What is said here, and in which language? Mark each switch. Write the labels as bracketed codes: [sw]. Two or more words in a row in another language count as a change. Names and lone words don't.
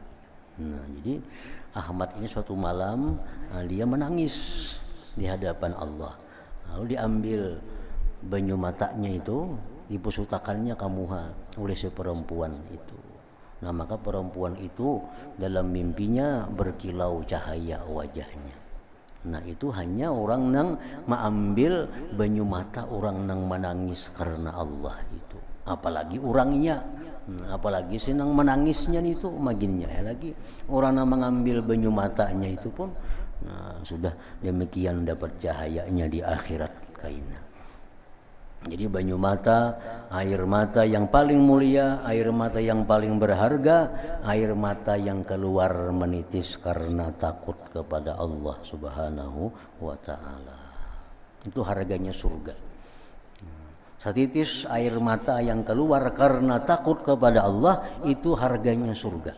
[id] Nah, jadi Ahmad ini suatu malam dia menangis di hadapan Allah. [bjn] Lalu diambil banyu matanya itu, dipusutakannya kamuha oleh si perempuan itu. [id] Nah, maka perempuan itu dalam mimpinya berkilau cahaya wajahnya. [bjn] Nah, itu hanya orang nang mengambil banyu mata orang nang menangis karena Allah itu. Apalagi orangnya, apalagi senang menangisnya itu maginnya ya lagi orang nang mengambil banyu matanya itu pun sudah demikian dapat cahayanya di akhirat kaina. Jadi banyu mata, [id] air mata yang paling mulia, air mata yang paling berharga, air mata yang keluar menitis karena takut kepada Allah [ar] سبحانه وتعالى. [id] Itu harganya surga. Setitis air mata yang keluar karena takut kepada Allah, itu harganya surga.